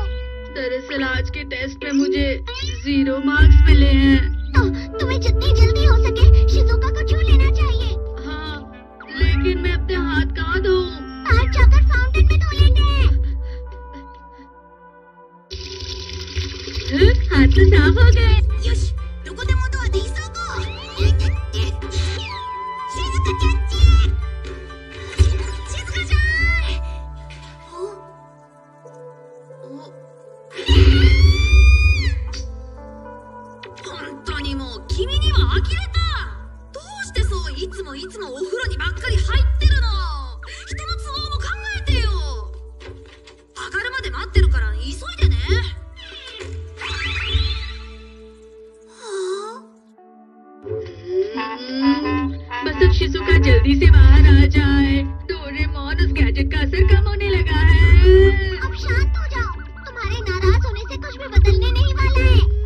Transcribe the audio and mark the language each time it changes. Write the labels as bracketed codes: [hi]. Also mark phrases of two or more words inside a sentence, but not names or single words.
[hi] दरअसल आज के टेस्ट में मुझे 0 मार्क्स मिले हैं। तो तुम्हें जितनी जल्दी हो सके शिजुका को छू लेना चाहिए। हाँ, लेकिन मैं अपने हाथ कहाँ धोऊं? आज जाकर फाउंटेन में धो लेंगे। हाथ तो साफ हो गए। [ja] よし、どこでもドアで急ごう。静香ちゃんち。静香ちゃん。本当にもう君には呆れた。どうしてそういつもお風呂にばっかり入ってるの。人の都合も考えてよ。上がるまで待ってるから急いでね。 [hi] बस अब शिजुका जल्दी से बाहर आ जाए। डोरेमोन, उस गैजेट का असर कम होने लगा है। अब शांत हो जाओ। तुम्हारे नाराज होने से कुछ भी बदलने नहीं वाला है।